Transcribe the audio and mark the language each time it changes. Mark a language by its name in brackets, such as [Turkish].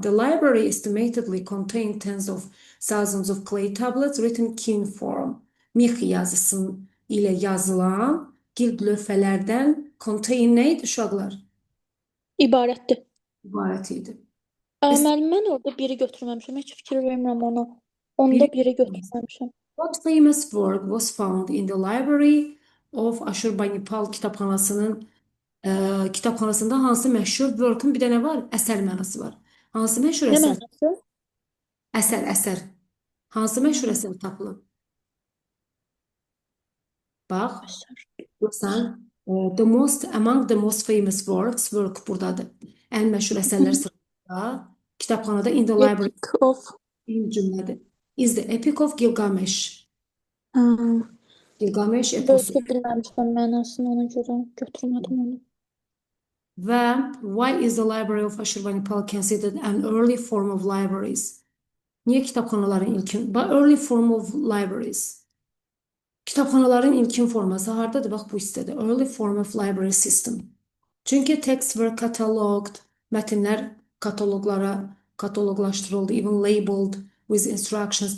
[English] The library estimatedly contained tens of thousands of clay tablets written in cuneiform. [Azerbaijani] Mix yazısı ilə yazılan gild lövhələrdən contain nə idi uşaqlar? İbarətdir. İbarət idi. Müəllim, mən orada biri götürməmişəm. Heç fikir vermirəm ona. Onda biri götürməmişəm. [English] What famous work was found in the library of Ashurbanipal [Azerbaijani] kitabxanasında hansı məşhur work'un bir dənə var? Əsər mənası var. Hansı məşhur Nə əsər? mənası? Əsər. Hansı məşhur əsər tapılıb? Bax, görsən, [English] among the most famous works, [Azerbaijani] work buradadır. Ən məşhur əsərlər sırasında kitabxanada [English] in the library Epic of. [Azerbaijani] cümlədir. [English] Is the Epic of Gilgamesh. [Azerbaijani] Gilgamesh eposu. Bölgü bilməmişəm mənasını, ona görə götürmədim onu. [English] Və why is the Library of Ashurbanipal considered an early form of libraries? [Azerbaijani] Niyə kitabxanaların ilkin? [English] Early form of libraries. [Azerbaijani] Kitabxanaların ilkin forması hardadır? Bax bu hissədə. [English] Early form of library system. Çünki texts were cataloged. [Azerbaijani] Mətnlər kataloqlaşdırıldı. [English] Even labeled with instructions.